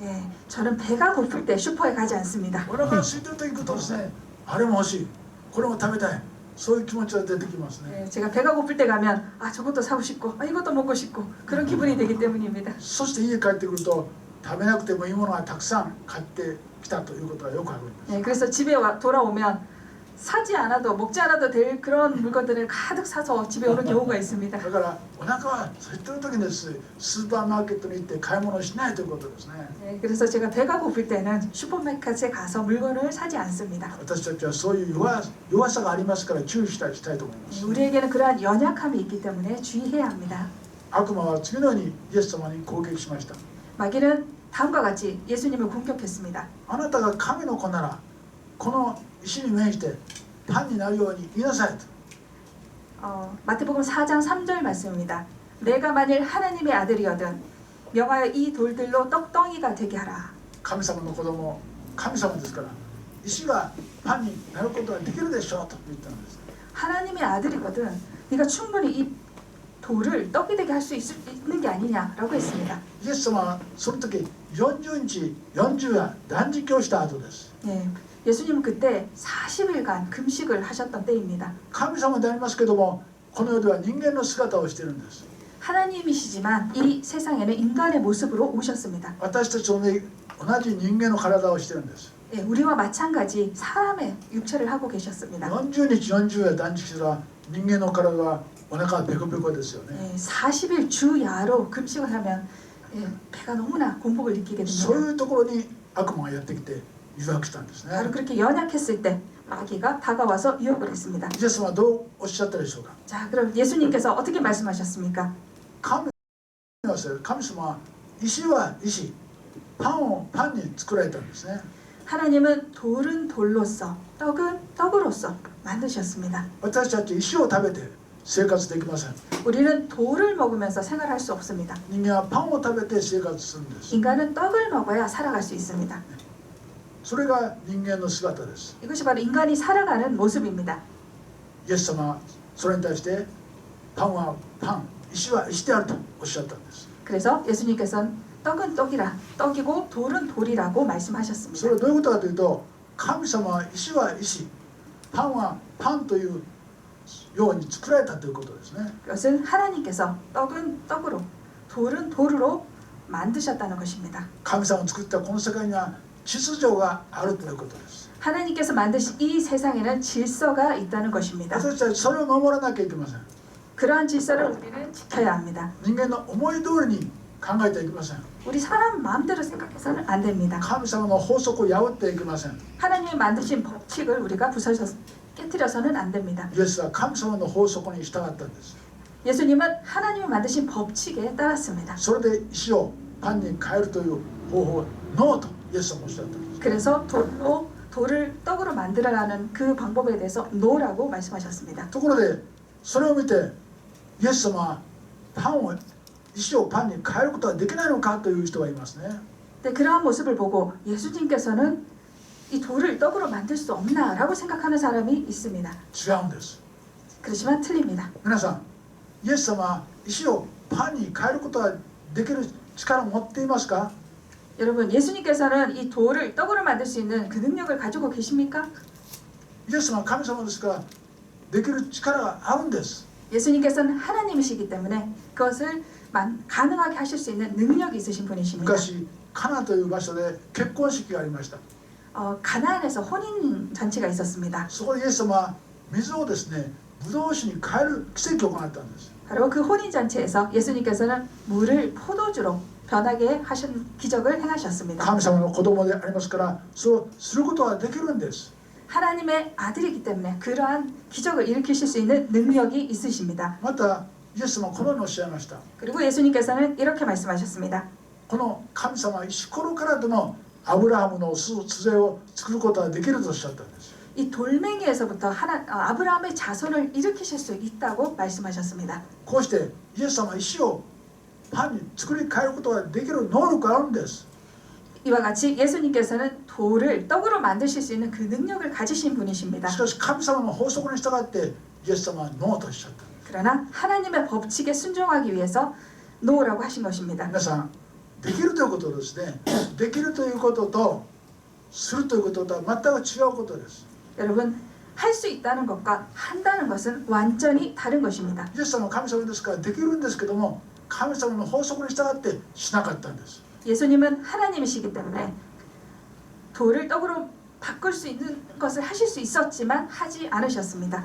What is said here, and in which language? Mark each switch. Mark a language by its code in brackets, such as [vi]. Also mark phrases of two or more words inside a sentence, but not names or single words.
[ko] 네, 저는 배가 고플 때 슈퍼에 가지 않습니다. [ja] お腹が空いてる時に行くとですね、あれも欲しい、これも食べたい、そういう気持ちが出てきますね。 [ko] 네, 제가 배가 고플 때 가면 저것도 사고 싶고 이것도 먹고 싶고 그런 기분이 되기 때문입니다. [ja] そして家帰ってくると食べなくてもいいものがたくさん買ってきたということがよくあるんです。 [ko] 네, 그래서 집에 돌아오면 사지 않아도 먹지 않아도 될 그런 물건들을 가득 사서 집에 오는 경우가 있습니다. [ja] だからお腹は空いてる時にですスーパーマーケットに行って買い物をしないということですね。 [ko] 네, 그래서 제가 배가 고플 때는 슈퍼마켓에 가서 물건을 사지 않습니다. [ja] 私たちはそういう弱さがありますから注意したいと思います。 [ko] 우리에게는 그러한 연약함이 있기 때문에 주의해야 합니다. [ja] 悪魔は次のようにイエス様に攻撃しました。 [ko] 마귀는 다음과 같이 예수님을 공격했습니다. [ja] あなたが神の子ならこの石に免じてパンになるように言いなさいと。 [ko] 마태복음 4장 3절 말씀입니다. 내가 만일 하나님의 아들이거든 명하여 이 돌들로 떡덩이가 되게 하라. [ja] 神様の子供、神様ですから石がパンになることができるでしょうと言ったんです。 [ko] 하나님의 아들이거든 네가 충분히 이 돌을 떡이 되게 할 수 있는 게 아니냐라고 했습니다. [ja] イエス様はその時40日40夜断食をした後です。 [ko] 네, 예수님은 그때 40일간 금식을 하셨던 때입니다. [ja] 神様でありますけどもこの世では人間の姿をしているんです。 [ko] 하나님이시지만 이 세상에는 인간의 모습으로 오셨습니다. [ja] 私たちと同じ人間の体をしているんです。 [ko] 네, 우리와 마찬가지 사람의 육체를 하고 계셨습니다. [ja] 40 日40夜断食したら人間の体はお腹がペコペコですよね。 [ko] 네, 40일 주야로 금식을 하면 배가 너무나 공복을 느끼게 [ja] そうい [ko] 됩니다. [ja] うところに悪魔がやってきて誘惑したんですね。 [ko] 바로 그렇게 연약했을 때 마귀가 다가와서 유혹을 했습니다. [ja] イエス様はどうおっしゃったでしょうか。 [ko] 자, 그럼 예수님께서 어떻게 말씀하셨습니까? [ja] 神様は石は石、パンをパンに作られたんですね。 [ko] 하나님은 돌은 돌로서 떡은 떡으로서 만드셨습니다. [ja] 私たち石を食べて生活できません。 [ko] 우리는 돌을 먹으면서 생활할 수 없습니다. [ja] 人間はパンを食べて生活するんです。 [ko] 인간은 떡을 먹어야 살아갈 수 있습니다. [ja] それが人間の姿です。 [ko] 이것이 바로 인간이 살아가는 모습입니다. [ja] イエス様はそれに対してパンはパン、石は石であるとおっしゃったんです。 [ko] 그래서 예수님께서는 떡은 떡이라 떡이고 돌은 돌이라고 [ja] それ [ko] 말씀하셨습니다. [ja] はどういうことかというと、神様は石は石、パンはパンというように作られたということですね。 [ko] 그것은 하나님께서 떡은 떡으로 돌은 돌으로 만드셨다는 것입니다. [ja] 神様の作ったこの世界には秩序があるということです。 [ko] 하나님께서 만드신 이 세상에는 질서가 있다는 것입니다. [ja] 私たちそれを守らなきゃいけません。 [ko] 그러한 질서를 우리는 지켜야 합니다. [ja] 人間の思い通りに考えてはいけません。 [ko] 우리 사람 마음대로 생각해서는 안 됩니다. [ja] 神様の法則を破ってはいけません。 [ko] 하나님이 만드신 법칙을 우리가 깨뜨려서는 안 됩니다. [ja] イエスは神様の法則に従ったんです。 [ko] 예수님은 하나님이 만드신 법칙에 따랐습니다. [ja] それで石をパンに変えるという方法をノーとイエス様おっしゃったんです。 [ko] 그래서 돌을 떡으로 만들어가는 그 방법에 대해서 노라고 말씀하셨습니다. [ja] ところでそれを見てイエス様は石をパンに変えることはできないのかという人がいますね。 [ko] 근데 그러한 모습을 보고 예수님께서는 이 돌을 떡으로 만들 수 없나라고 생각하는 사람이 있습니다. [ja] 違うんです。 [ko] 그렇지만 틀립니다. [ja] 皆さん、イエス様は石をパンに変えることができる力を持っていますか？ [ko] 여러분, 예수님께서는 이 돌을 떡으로 만들 수 있는 그 능력을 가지고 계십니까? [ja] イエス様は神様ですからできる力があるんです。 [ko] 예수님께서는 하나님이시기 때문에 그것을 가능하게 하실 수 있는 능력이 있으신 분이십니다. [ja] 昔カナという場所で結婚式がありました。 [ko] 가나안에서 혼인 잔치가 있었습니다. [ja] そこでイエス様は水をですね、ブドウ酒に変える奇跡を行ったんです。 [ko] 바로 그 혼인 잔치에서 예수님께서는 물을 포도주로 변하게 하신 기적을 행하셨습니다. [ja] 神様の子供でありますから、そうすることができるんです。 [ko] 하나님의 아들이기 때문에 그러한 기적을 일으키실 수 있는 능력이 있으십니다. [ja] またイエス様はこのようにおっしゃいました。 [ko] 그리고 예수님께서는 이렇게 말씀하셨습니다. [ja] この神様は石ころからでもアブラハムの杖を作ることができるとおっしゃったんです。 [ko] 이 돌멩이에서부터 아브라함의 자손을 일으키실 수 있다고 말씀하셨습니다. [ja] こうしてイエス様は石をパンに作り変えることができる能力があるんです。 [ko] 이와 같이 예수님께서는 돌을 떡으로 만드실 수 있는 그 능력을 가지신 분이십니다. [ja] しかし神様の法則に従ってイエス様はノーとおっしゃった。 [ko] 그러나 하나님의 법칙에 순종하기 위해서 노라고 하신 것입니다. [ja] 皆さん、できるということですね。できるということとするということとは全く違うことです。 [ko] 여러분, 할 수 있다는 것과 한다는 것은 완전히 다른 것입니다. [ja] イエス様は神様ですからできるんですけども、神様の法則に従ってしなかったんです。 [ko] 예수님은 하나님이시기 때문에 돌을 떡으로 바꿀 수 있는 것을 하실 수 있었지만 하지 않으셨습니다.